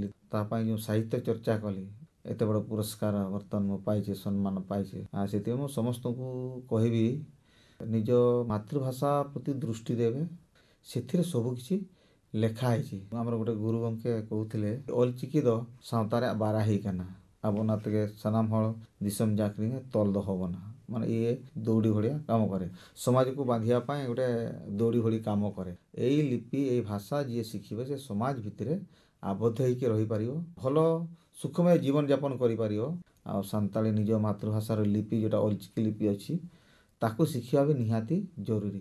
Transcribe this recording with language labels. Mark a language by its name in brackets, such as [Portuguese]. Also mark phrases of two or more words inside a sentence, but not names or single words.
[Odia] ତା ପାଇଁ ଯେଉଁ ସାହିତ୍ୟ ଚର୍ଚ୍ଚା କଲି, ଏତେ ବଡ଼ ପୁରସ୍କାର ବର୍ତ୍ତମାନ ମୁଁ ପାଇଛି, ସମ୍ମାନ ପାଇଛି। ସେଥିପାଇଁ ମୁଁ ସମସ୍ତଙ୍କୁ କହିବି, ନିଜ ମାତୃଭାଷା ପ୍ରତି ଦୃଷ୍ଟି ଦେବେ, ସେଥିରେ ସବୁକିଛି ଲେଖା ହେଇଛି। ଆମର ଗୋଟେ ଗୁରୁ ଗଙ୍କେ କହୁଥିଲେ, [Santali] ଅଲଚିକି ଦ ସାঁওতারে বারাহি কানা আবনাতকে সানাম হল দিশম জাকরি তল ଦ ହବ ନା। [Odia] ମାନେ ଇଏ ଦୌଡ଼ି ଭଳିଆ କାମ କରେ, ସମାଜକୁ ବାନ୍ଧିବା ପାଇଁ ଗୋଟେ ଦୌଡ଼ି ଭଳି କାମ କରେ। ଏଇ ଲିପି, ଏଇ ଭାଷା ଯିଏ ଶିଖିବ, ସେ ସମାଜ ଭିତରେ ଆବଦ୍ଧ ହେଇକି ରହିପାରିବ, ଭଲ ସୁଖମୟ ଜୀବନଯାପନ କରିପାରିବ। ଆଉ ସାନ୍ତାଳୀ ନିଜ ମାତୃଭାଷାର ଲିପି, ଯେଉଁଟା ଅଲଚିକି ଲିପି ଅଛି, ତାକୁ ଶିଖିବା ବି ନିହାତି ଜରୁରୀ।